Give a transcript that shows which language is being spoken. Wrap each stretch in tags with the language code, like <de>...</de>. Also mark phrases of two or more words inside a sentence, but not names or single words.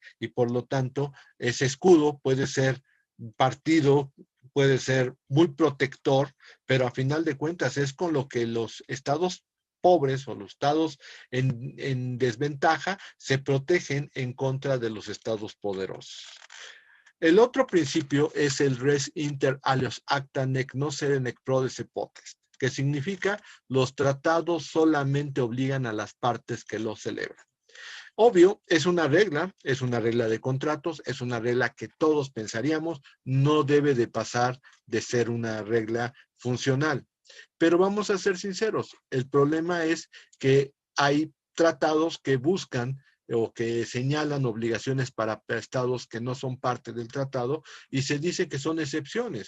<es>Y por lo tanto, ese escudo puede ser partido, puede ser muy protector, pero a final de cuentas es con lo que los estados pobres o los estados en desventaja se protegen en contra de los estados poderosos. El otro principio es el</es> <la>res inter alios acta nec nocere nec prodesse potest,</la> <es>que significa los tratados solamente obligan a las partes que los celebran. Obvio, es una regla de contratos, es una regla que todos pensaríamos, no debe de pasar de ser una regla funcional. Pero vamos a ser sinceros, el problema es que hay tratados que buscan o que señalan obligaciones para estados que no son parte del tratado y se dice que son excepciones.</es>